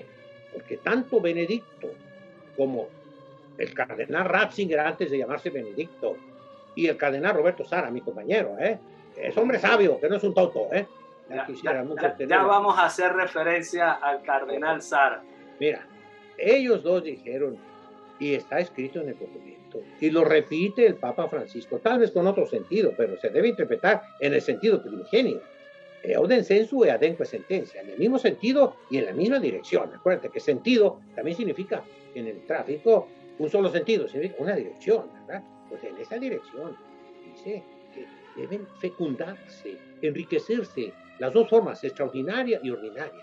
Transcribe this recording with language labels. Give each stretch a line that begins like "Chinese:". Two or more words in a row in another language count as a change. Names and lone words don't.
Spanish: Porque tanto Benedicto como el cardenal Ratzinger, antes de llamarse Benedicto, y el cardenal Roberto Sara, mi compañero, es hombre sabio, que no es un tonto, Ya vamos a hacer referencia al cardenal Sara. Mira, ellos dos dijeron, y está escrito en el documento, y lo repite el Papa Francisco, tal vez con otro sentido, pero se debe interpretar en el sentido primigenio.
Latin: Euden sensu e adenque sentencia,
Spanish: en el mismo sentido y en la misma dirección. Acuérdate que sentido también significa en el tráfico un solo sentido, significa una dirección, ¿verdad? Pues en esa dirección. Y dice que deben fecundarse, enriquecerse, las dos formas, extraordinaria y ordinaria.